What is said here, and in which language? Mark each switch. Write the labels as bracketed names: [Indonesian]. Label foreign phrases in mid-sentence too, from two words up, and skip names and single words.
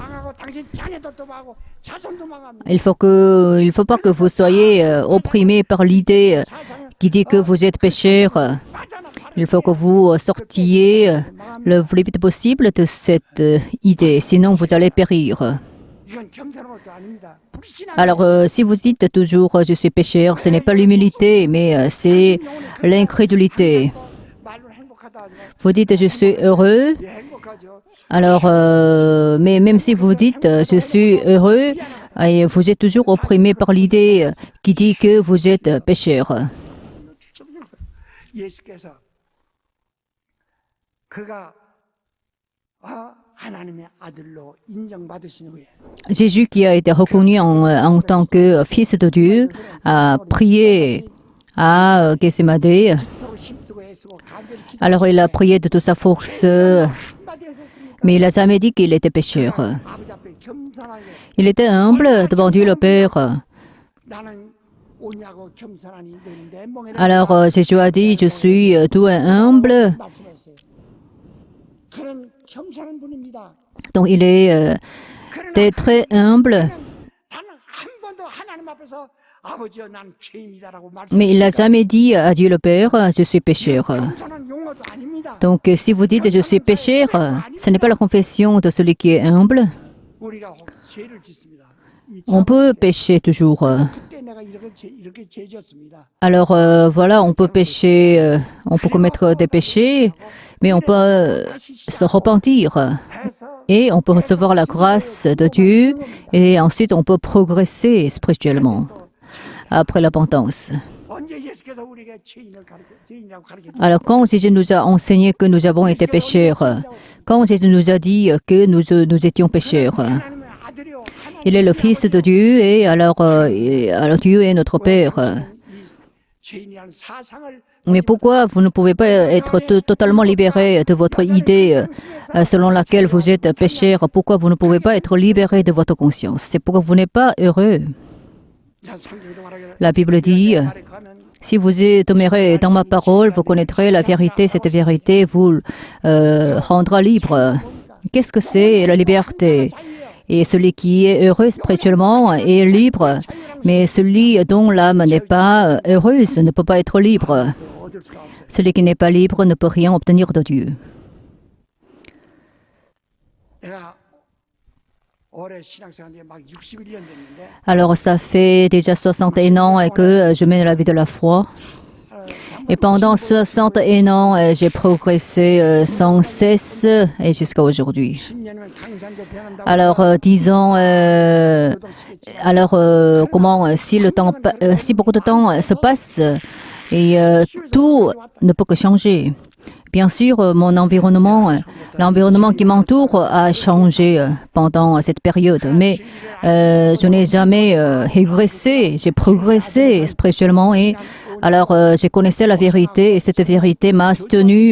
[French] Il faut pas que vous soyez opprimés par l'idée qui dit que vous êtes pécheurs. Il faut que vous sortiez le plus vite possible de cette idée, sinon vous allez périr. [Korean] 이건 겸손한 것도 아닙니다. 불신앙. [French] Alors, si vous dites toujours je suis pécheur, ce n'est pas l'humilité, mais c'est l'incrédulité. [Korean] 말로 행복하다 하지만 [French] Vous dites je suis heureux, [Korean] 예, 행복하죠. [French] alors, mais même si vous dites je suis heureux, et vous êtes toujours opprimé par l'idée qui dit que vous êtes pécheur. [Korean] 예수께서 그가 하나님의 아들로 인정받으신 후에 [French] Jésus, qui a été reconnu en tant que fils de Dieu, a prié à Gethsémane. [Korean] 서로 힘쓰고 애쓰고 간절히 [French] Alors, il a prié de toute sa force, [Korean] 한마디 했었습니까? [French] mais il n'a jamais dit qu'il était pécheur. [Korean] 아버지 앞에 겸손하게 [French] Il était humble devant Dieu le Père. [Korean] 나는 오냐고 겸손하니 너는 내 멍에를 [French] Alors, Jésus a dit, je suis doux et humble. [Korean] 말씀했어요. 그런 겸손한 분입니다. [French] Donc, il est très humble. [Korean] 단 한 번도 하나님 앞에서 아버지여 난 죄인이다라고 [French] Mais il n'a [Korean] 말씀했어요. [French] jamais dit à Dieu le Père, je suis pécheur. [Korean] 겸손한 용어도 아닙니다. [French] Donc, si vous dites je suis pécheur, ce n'est pas la confession de celui qui est humble. [Korean] 우리가 혹 죄를 짓습니다. 이 [French] On peut pécher toujours. [Korean] 그때 내가 이렇게 죄 지었습니다. [French] Alors, voilà, on peut pécher, on peut commettre des péchés, mais on peut se repentir. [Korean] 해서 [French] Et on peut recevoir la grâce de Dieu et ensuite on peut progresser spirituellement après la repentance. [Korean] 언제 예수께서 우리에게 죄인이라고 가르쳐 [French] Alors quand Jésus nous a enseigné que nous avons été pécheurs, quand Jésus nous a dit que nous étions pécheurs, [Korean] 하나님의 아들이요 [French] il est le Fils de Dieu et alors Dieu est notre Père. [Korean] 이 죄인이라는 사상을 [French] Mais pourquoi vous ne pouvez pas être totalement libéré de votre idée selon laquelle vous êtes pécheur? Pourquoi vous ne pouvez pas être libéré de votre conscience? C'est pourquoi vous n'êtes pas heureux. [Korean] 성경도 말하기를 [French] La Bible dit, [Korean] 말에 가면 [French] si vous demeurez dans ma parole, vous connaîtrez la vérité. Cette vérité vous rendra libre. Qu'est-ce que c'est la liberté? Et celui qui est heureux spirituellement est libre. Mais celui dont l'âme n'est pas heureuse ne peut pas être libre. [Korean] 얻을 수가 없어요. [French] Celui qui n'est pas libre ne peut rien obtenir de Dieu. [Korean] 내가 올해 신앙생활 막 61년 됐는데 [French] Alors, ça fait déjà 61 ans que je mène la vie de la foi. Et pendant 61 ans, j'ai progressé sans cesse et jusqu'à aujourd'hui. [Korean] 10년이면 강산도 변한다고 [French] Alors, disons, comment, si beaucoup de temps se passe et tout ne peut que changer. Bien sûr, mon environnement, l'environnement qui m'entoure a changé pendant cette période, mais je n'ai jamais régressé, j'ai progressé spirituellement et alors je connaissais la vérité et cette vérité m'a soutenu.